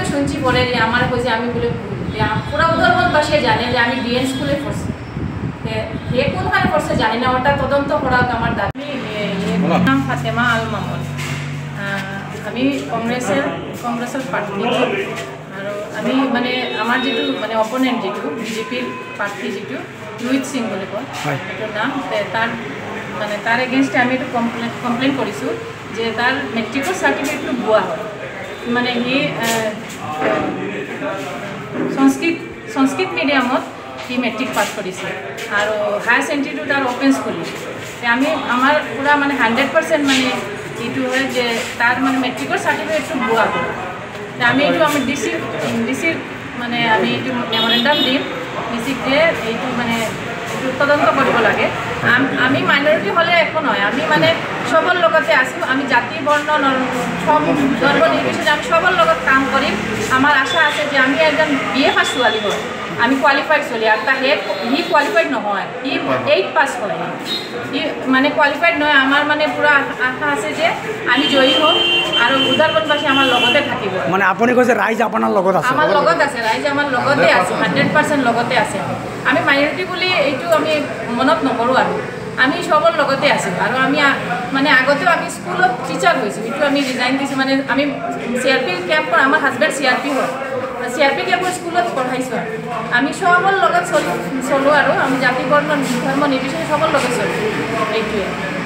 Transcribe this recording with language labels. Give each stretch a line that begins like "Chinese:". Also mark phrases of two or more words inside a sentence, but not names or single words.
Bangla: শুনছি পরে যে আমার কইছে আমি বলে পুরা উদারবনবাসী জানে যে আমি ডিএন স্কুলে পড়ছি হে কোনখানে পড়ছে জানি না ওটা তদন্ত করা আমার দাবি নাম ফাতেমা আল মামুন আমি কংগ্রেসের প্রার্থী আর আমি মানে আমার যেটু মানে অপোনেন্ট যেটু বিজেপির প্রার্থী যেটু রোহিত সিং বলে কয় এটার নাম তার মানে তার এগেনস্টে আমি একটু কমপ্লেন
Assamese: কৰিছোঁ যে তার মেট্রিকৰ সার্টিফিকেটটো ভুয়া হয় মানে সি সংস্কৃত মিডিয়ামত সি মেট্রিক পাস কৰিছে আৰু হায়াৰ সেকেন্ডারিটো তার অফেন্স কৰিছে আমি আমার পুরা মানে 100% মানে এইটো হয় যে তার মানে মেট্রিকৰ সার্টিফিকেটটো ভুয়া হয় আমি এইটো আমি ডিসি মানে আমি এইটো মেমোরেন্ডাম দিম ডিসিক যে এইটো মানে তদন্ত কৰিব লাগে আমি মাইনরিটি হলে একো নয় আমি মানে সবর লগতে আছো আমি জাতি বর্ণ সব ধর্ম নির্বিশেষে আমি সবর লগত কাম করিম আমার আশা আছে যে আমি একজন বিএ পাস ছোৱালী হয় আমি কোয়ালিফাইড ছোৱালী আর তা হি কোয়ালিফাইড নহয় হি 8 পাস করে হি মানে কোয়ালিফাইড নয় আমার মানে পুরা আশা আছে যে আমি জয়ী হম আর উদারবনবাসী আমার লগতে থাকিব মানে আপনি কৈছে রাইজ আপনার লগত আছে আমার লগত আছে রাইজ আমার লগতে আছে 100% লগতে আছে আমি মাইনরিটি বলি এইটো আমি মনত নকৰো আৰু আমি সবর লগতে আছো আর আমি মানে আগতেও আমি স্কুলত টিচার হয়েছি এইটো আমি রিজাইন দিছো মানে আমি সিআরপি ক্যাম্প আমার হাজবেন্ড সিআরপি হয় সিআরপি ক্যাম্পৰ স্কুলত পঢ়াইছোঁ আমি সবর লগত চলো আৰু আমি জাতি বৰ্ণ ধৰ্ম নিৰ্বিশেষে সবর লগত চলো এইটোৱে